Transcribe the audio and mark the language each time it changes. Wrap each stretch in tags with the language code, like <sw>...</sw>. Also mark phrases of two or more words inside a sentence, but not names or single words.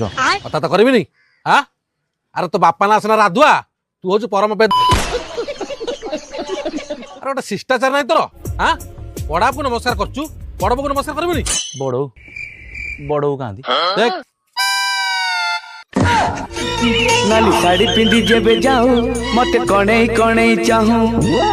<or>କଥା ତ କରିବିନି। ହଁ ଆରେ ତୋ ବାପା ନା ସିନା ରାଧୁଆ, ତୁ ହଉଛୁ ପରମ ଆରେ ଗୋଟେ ଶିଷ୍ଟାଚାର ନାହିଁ ତୋର। ହଁ ବଡାକୁ ନମସ୍କାର କରୁଛୁ, ବଡ ବୋଉକୁ ନମସ୍କାର କରିବୁନି? ବଡଉ କାହାନ୍ତି? ଦେଖ ନାଲି ଶାଢ଼ୀ ପିନ୍ଧି ଯେବେ ଯାଏଁ ମତ କଣେଇ କଣେଇ ଚାହେଁ।</or>